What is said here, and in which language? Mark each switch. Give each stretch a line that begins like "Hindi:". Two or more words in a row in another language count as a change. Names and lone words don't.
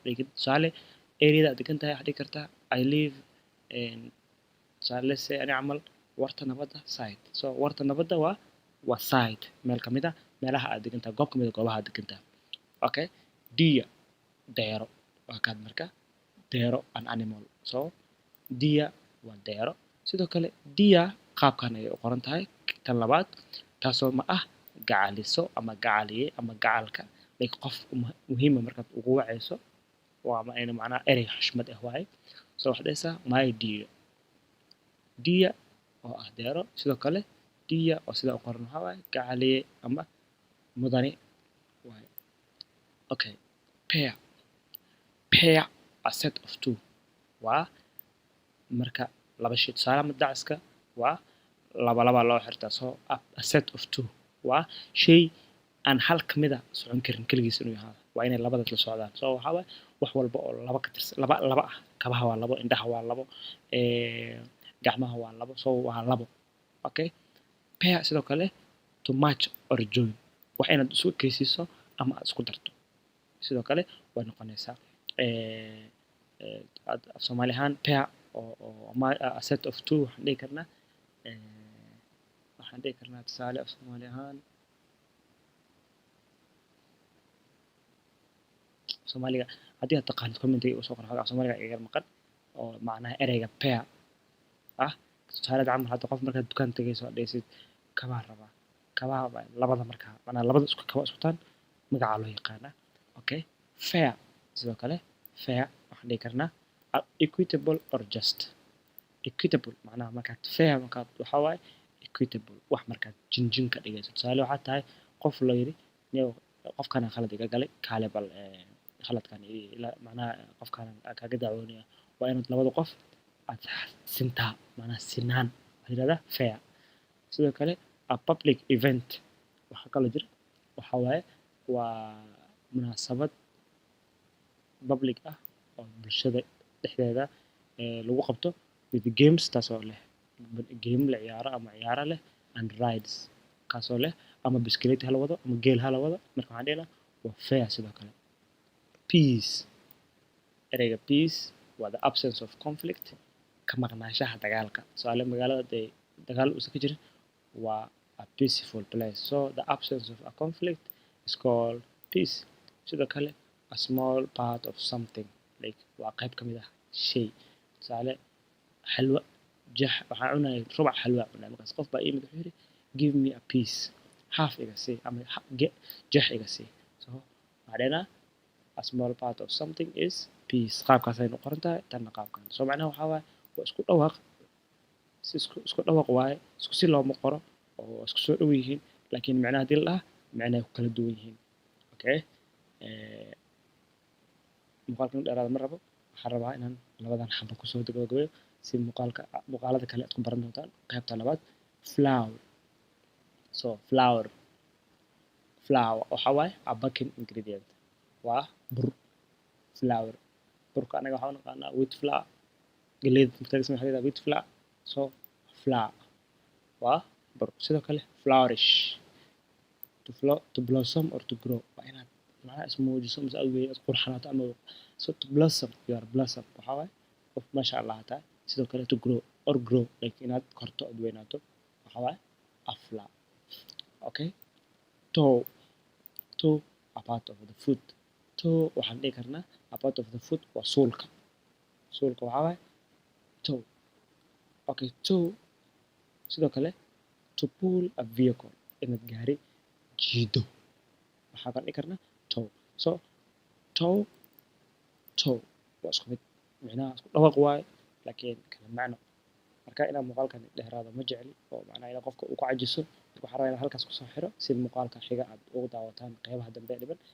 Somali: tusaale areada aad degan tahay waxaad dhihi kartaa
English: I live in
Somali: tusaale
English: let's say
Somali: ani camal warta nabadda sight. so warta nabadda waa sight meel ka mid ah meelaha aad degan tahay goob ka mid ah goobaha aad degan tahay. okay deer deero waa kaad marka deero
English: an animal.
Somali: so deer waa deero. sidoo kale deer qaabkan ayay u qoran tahay tan labaad taasoo ma ah gacaliso ama gacaliye ama gacalka like qof muhiima markaad ugu wacayso waa macnaha erey xushmad ah waaye. so waxaad dhahaysaa
English: my deer
Somali: oo ah deero. sidoo kale deer oo sida u qoran waxaa waaye gacaliye ama mudane waaye.
English: okay pair a set of two
Somali: waa marka laba shay tusaale ama dacaska waa laba loo xirtaa. so
English: a set of two
Somali: waa shay aan hal ka mid a socon karin keligiis inuu yahaado waa inay labadaas la socdaan. so waxaa waaye wax walba oo laba ka tirsan laba ah kabaha waa labo indhaha waa labo gacmaha waa labo. so waa labo.
English: okay pair
Somali: sidoo kale
English: to match or join
Somali: wax inaad isu ekaysiiso ama aad isku darto sidoo kale way noqonaysaa af Soomaali ahaan pair oo
English: a set of two
Somali: waxaan dhihi karnaa tusaale af Soomaali ahaan Soomaaliga haddii aad taqaanid commentiga usoo qor af Soomaaliga iga maqan oo macnaha ereyga pair ah. tusaale camal hadda qof markaad dukaan tagayso aad dhahaysid kabaa rabaa kabaha labada markaa macnaha labada isku kaba iskutaan magacaa loo yaqaanaa.
English: okay fair
Somali: sidoo kale fair waxaan dhihi karnaa
English: equitable or just.
Somali: equitable macnaha markaad fair markaad waxaa waaye equitable wax markaad jinjin ka dhigayso. tusaale waxaa tahay qof la yidhi qofkana khalad iga galay kaale bal khaladkan macnaha qofkana kaaga dacwoonaya waa inaad labada qof aad sintaa macnaha sinaan waxaa yidhahdaa fair. sidoo kale
English: a public event
Somali: waxaa kaloo jira waxaa waaye waa munaasabad public ah oo bulshada dhexdeeda lagu qabto
English: with games
Somali: taasoo leh game la ciyaaro ama ciyaaro leh
English: and rides
Somali: kaasoo leh ama biskileti hala wado ama geel hala wado marka waxaan dhihi lahaa waa fair. sidoo kale peace ereyga peace waa
English: the absence of conflict
Somali: ka maqnaanshaha dagaalka. tusaale magaalada dee dagaal uusan ka jirin waa
English: a peaceful place. so the absence of a conflict is called peace.
Somali: sidoo kale
English: a small part of something like
Somali: waa qayb ka mid ah shay. tusaale xalwa waxaan cunayay rubac xalwa cunay markaas qof baa ii yimid wuxuu yidhi
English: give me a piece
Somali: half iga sii ama jeex iga sii.
English: so
Somali: waxaan dhahnaa
English: a small part of something is peace.
Somali: qaabkaasaynu qoran tahay tanna qaabkan. so macnaha waxaa waaye waa isku dhawaaq isku dhawaaq waaye isku si looma qoro oo isku soo dhow yihiin laakiin macnaha haddii la dhaha macnahay ku kala duwan yihiin. okay muuqaalkan dheeraada ma rabo waxaan rabaa inaan labadan xabo kusoo gabagabeeyo si muuqaalada kale aad ku baran doontaan qaybta labaad.
English: flour so flour
Somali: waxaa waaye
English: a baking ingredient
Somali: waa bur. flour burka anaga waxaa u naqaanaa
English: wheat flour
Somali: galleyda mugtaagisa waxaa la
English: wheat flour.
Somali: so flour waa bur. sidoo kale flourish
English: to blossom or to grow
Somali: waa inaad macnaha ismuujiso mise aad qurxanaato ama
English: so to blossom you are blossom
Somali: waxaa waaye qof
Arabic: maasha allah
Somali: tahay. sidoo kale
English: to grow or grow like
Somali: inaad korto aad weynaato waxaa waaye
English: a flower. okay toe a part of the foot toe
Somali: waxaan dhihi karnaa
English: a part of the foot
Somali: waa suulka waxaa waaye
English: toe.
Somali: Okay, toe sidoo kale
English: to pull a vehicle
Somali: inaad gaari jiido waxaa kan dhihi karnaa toe. So toe waa isku mid micnaha isku dhawaq waaye laakiin kala macno. Marka inaan muuqaalkan dheeraado ma jecli oo macnaha inaa qofka uu ku cajiso. Marka waxaan rabaa inaan halkaas kusoo xiro si muuqaalka xiga aad ugu daawataan qeybaha dambe ee dhiman.